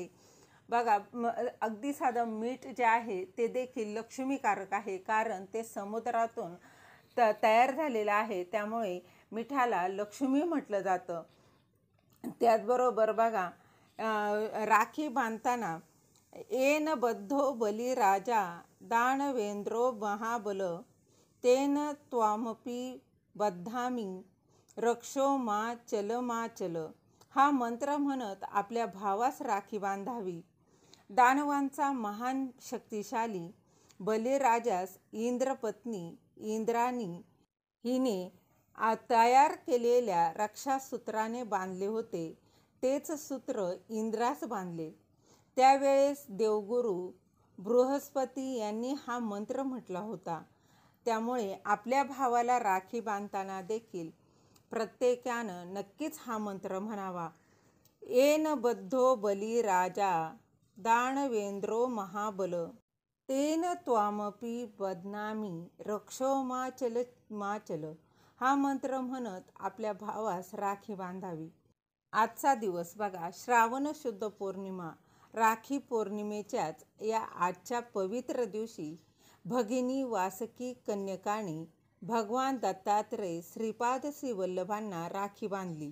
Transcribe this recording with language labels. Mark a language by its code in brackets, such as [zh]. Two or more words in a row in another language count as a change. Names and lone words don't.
[mr] बघा, अगदी साधं मीठ जे आहे ते देखील लक्ष्मीकारक आहे, कारण ते समुद्रातून तयार झालेलं आहे. त्यामुळे मिठाला लक्ष्मी म्हटलं जातं. [sa] त्याचबरोबर बघा, राखी बांधताना येन बद्धो बली राजा दानवेंद्रो महाबल तेन त्वामपि बद्धामी रक्षो मा चल [mr] हा मंत्र म्हणत आपल्या भावास राखी बांधावी. दानवांचा महान शक्तिशाली बलिराजास इंद्रपत्नी इंद्राणी हिने तयार केलेल्या रक्षासूत्राने बांधले होते. तेच सूत्र इंद्रास बांधले. त्यावेळेस देवगुरु बृहस्पती यांनी हा मंत्र म्हटला होता. त्यामुळे आपल्या भावाला राखी बांधताना देखील प्रत्येकानं नक्कीच हा मंत्र म्हणावा. [sa] येन बद्धो बली राजा दानवेंद्रो महाबल तेन त्वामपि बध्नामि रक्षो मा चल [mr] हा मंत्र म्हणत आपल्या भावास राखी बांधावी. आजचा दिवस बघा, श्रावण शुद्ध पौर्णिमा. राखी पौर्णिमेच्याच या आजच्या पवित्र दिवशी भगिनी वासकी कन्यकाने भगवान दत्तात्रय श्रीपाद श्रीवल्लभांना राखी बांधली.